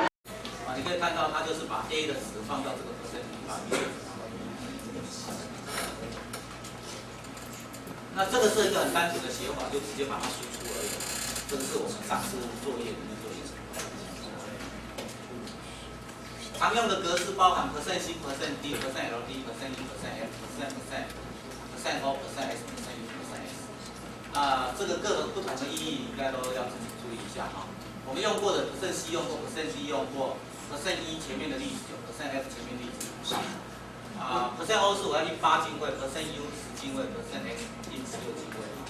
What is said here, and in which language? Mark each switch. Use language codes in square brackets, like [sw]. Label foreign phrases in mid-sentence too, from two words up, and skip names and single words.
[zh] 你可以看到，它就是把 A 的值放到这个 percent 里面。那这个是一个很单纯的写法，就直接把它输出而已。这个是我们上次作业里面作业。常用的格式包含 [en] percent C、percent D、percent LD、percent E、percent F、percent O、percent S、percent U、percent S。 [zh] 这个各种不同的意义应该都要自己注意一下哈。我们用过的 [en] percent C [zh] 用过 , [en] percent D [zh] 用过 , [en] percent E [zh] 前面的例子有 , [en] percent F [zh] 前面例子 [en] percent O [zh] 是我要印8进位 , [en] percent U [zh] 10进位 , [en] percent X [zh] 印16进位。